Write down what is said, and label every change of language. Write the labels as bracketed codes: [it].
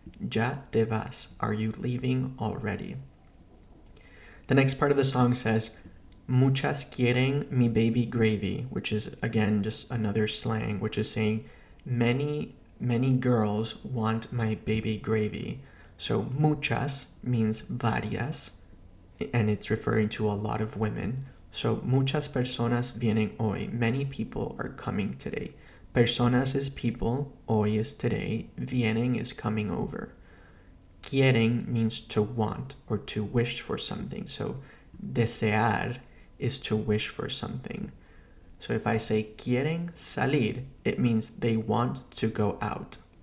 [es] Ya te vas, [en] are you leaving already? The next part of the song says, [es] muchas quieren mi baby gravy, [en] which is again just another slang, which is saying many girls want my baby gravy. So muchas means varias, and it's referring to a lot of women. [es] So muchas personas vienen hoy. [en] Many people are coming today. Personas is people, hoy is today, vienen is coming over. Quieren means to want or to wish for something. So desear is to wish for something. So if I say [es] quieren salir, [en] it means they want to go out.